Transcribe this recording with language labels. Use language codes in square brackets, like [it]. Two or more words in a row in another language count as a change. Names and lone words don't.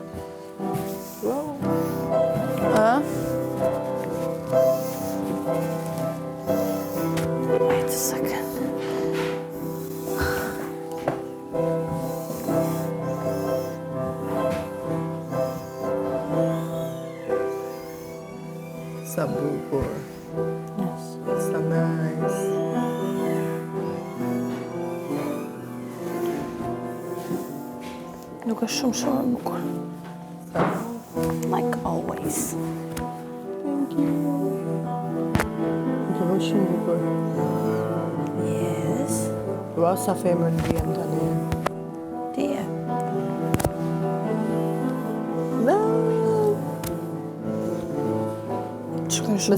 [en] Wait a second. [sq] Sa bukur. [en] Yes. [sq] Sa nice. Nuk është shumë e bukur. [en] Like always. Thank you. [sq] Kjo është shumë bukur. [en] Yes. [sq] Ua sa femër ndjem tani. Dije. [en] No. [sq] Shkoj Me shumë.